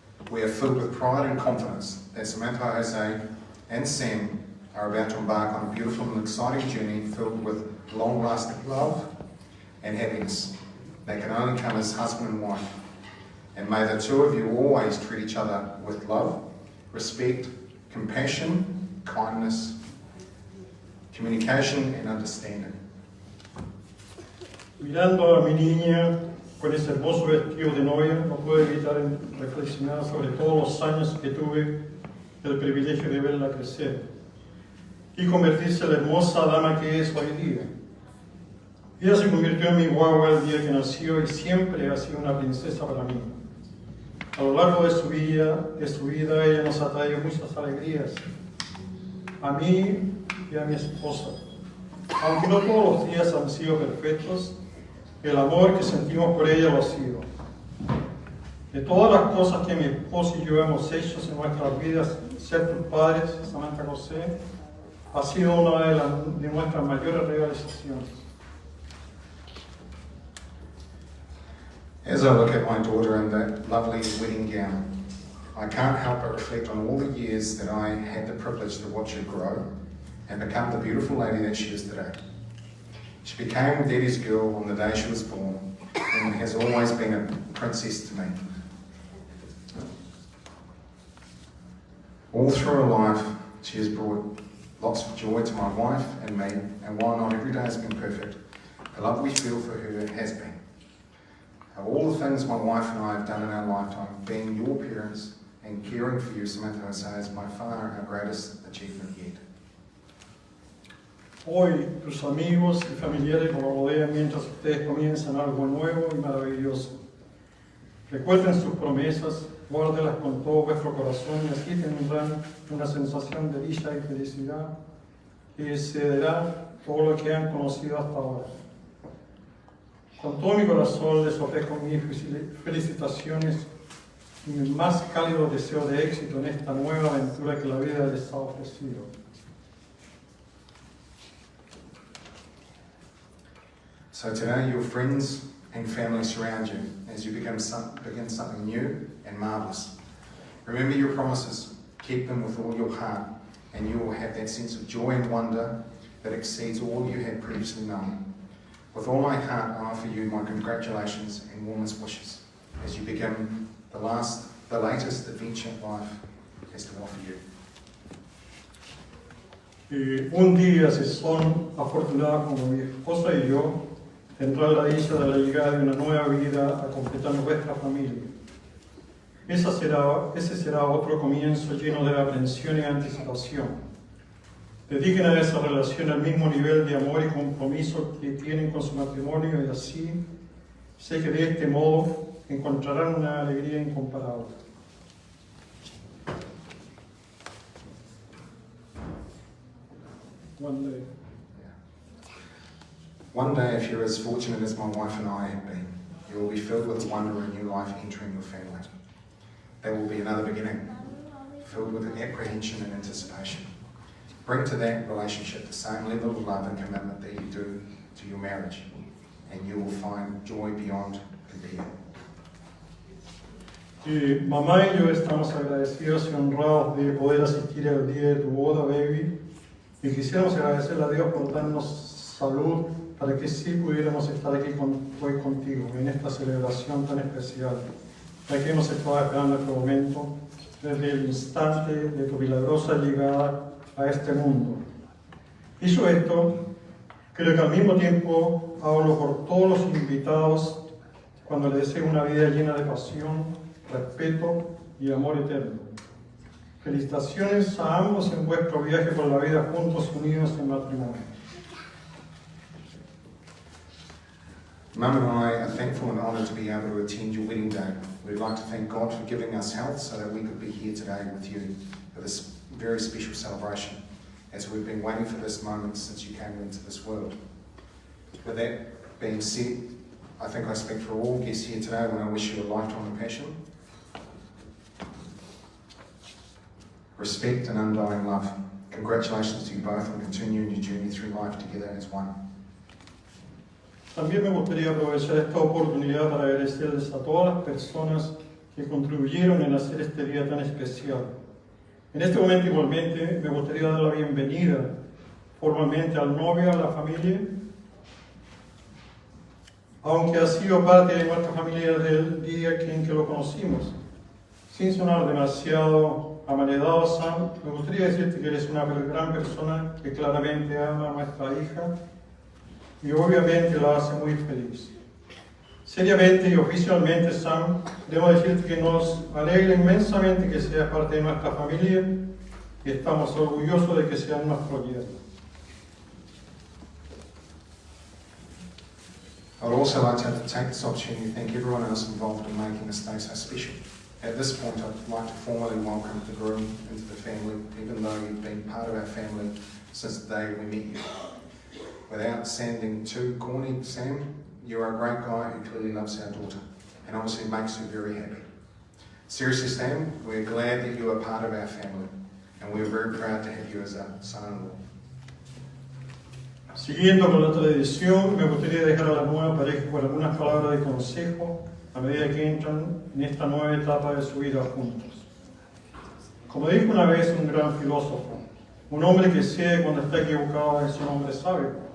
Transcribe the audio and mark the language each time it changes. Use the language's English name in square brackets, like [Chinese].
[English] We are filled with pride and confidence that Samantha, Jose and Sam are about to embark on a beautiful and exciting journey filled with long-lasting love and happiness that can only come as husband and wife. And may the two of you always treat each other with love, respect, compassion, kindness, communication and understanding. [Spanish] Mirando a mi niña con ese hermoso vestido de novia, no puedo evitar reflexionar sobre todos los años que tuve el privilegio de verla crecer y convertirse en la hermosa dama que es hoy día. Ella se convirtió en mi guagua el día que nació y siempre ha sido una princesa para mí. A lo largo de su vida ella nos ha traído muchas alegrías, a mí y a mi esposa. Aunque no todos los días han sido perfectos, el amor que sentimos por ella lo ha sido. De todas las cosas que mi esposo y yo hemos hecho en nuestras vidas, ser tus padres, Samantha José, ha sido una de nuestras mayores realizaciones. [English] As I look at my daughter in that lovely wedding gown, I can't help but reflect on all the years that I had the privilege to watch her grow and become the beautiful lady that she is today. She became Daddy's girl on the day she was born and has always been a princess to me. All through her life, she has brought lots of joy to my wife and me, and while not every day has been perfect, the love we feel for her has been. Of all the things my wife and I have done in our lifetime, being your parents and caring for you, Samantha Jose, is by far our greatest achievement yet. [Spanish] Hoy, tus amigos y familiares nos rodean mientras ustedes comienzan algo nuevo y maravilloso. Recuerden sus promesas, guárdelas con todo vuestro corazón y así tendrán una sensación de dicha y felicidad que excederá todo lo que han conocido hasta ahora. Con todo mi corazón les ofrezco mis felicitaciones y mi más cálido deseo de éxito en esta nueva aventura que la vida les ha ofrecido. [English] So today your friends and family surround you as you begin something new and marvellous. Remember your promises, keep them with all your heart, and you will have that sense of joy and wonder that exceeds all you had previously known. With all my heart, I offer you my congratulations and warmest wishes as you begin the latest adventure life has to offer you. [Spanish] Un día, si son afortunados como mi esposa y yo, tendrán la dicha de la llegada de una nueva vida a completar nuestra familia. Ese será otro comienzo lleno de aprensión y anticipación. Dediquen a esa relación el mismo nivel de amor y compromiso que tienen con su matrimonio y así sé que de este modo encontrarán una alegría incomparable. [English] One day, if you're as fortunate as my wife and I have been, you will be filled with wonder and new life entering your family. There will be another beginning, filled with apprehension and anticipation. Bring to that relationship the same level of love and commitment that you do to your marriage, and you will find joy beyond compare. [Spanish] Mamá y yo estamos agradecidos y honrados de poder asistir al día de tu boda, baby, y quisiéramos agradecerle a Dios por darnos salud para que sí pudiéramos estar aquí hoy contigo en esta celebración tan especial, ya que hemos estado esperando este momento desde el instante de tu milagrosa llegada a este mundo. Dicho esto, creo que al mismo tiempo hablo por todos los invitados cuando les deseo una vida llena de pasión, respeto y amor eterno. Felicitaciones a ambos en vuestro viaje por la vida juntos unidos en matrimonio. [English] Mum and I are thankful and honoured to be able to attend your wedding day. We'd like to thank God for giving us health so that we could be here today with you for this very special celebration, as we've been waiting for this moment since you came into this world. With that being said, I think I speak for all guests here today when I wish you a lifetime of passion, respect and undying love. Congratulations to you both on continuing your journey through life together as one. [Spanish] También me gustaría aprovechar esta oportunidad para agradecerles a todas las personas que contribuyeron en hacer este día tan especial. En este momento igualmente me gustaría dar la bienvenida formalmente al novio, a la familia, aunque ha sido parte de nuestra familia desde el día en que lo conocimos. Sin sonar demasiado amanedado, Sam, me gustaría decirte que eres una gran persona que claramente ama a nuestra hija y obviamente la hace muy feliz. Seriamente y oficialmente, Sam, debo decirte que nos alegra inmensamente que seas parte de nuestra familia y estamos orgullosos de que seas nuestro yerno. [English] I would also like to take this opportunity to thank everyone else involved in making this day so special. At this point, I'd like to formally welcome the groom into the family, even though you've been part of our family since the day we met you. Without sounding too corny, Sam, you're a great guy who clearly loves our daughter and obviously makes her very happy. Seriously, Sam, we're glad that you are part of our family and we're very proud to have you as a son-in-law. [Spanish] Siguiendo con la tradición, me gustaría dejar a la nueva pareja con algunas palabras de consejo a medida que entran en esta nueva etapa de su vida juntos. Como dijo una vez un gran filósofo, un hombre que cede cuando está equivocado es un hombre sabio.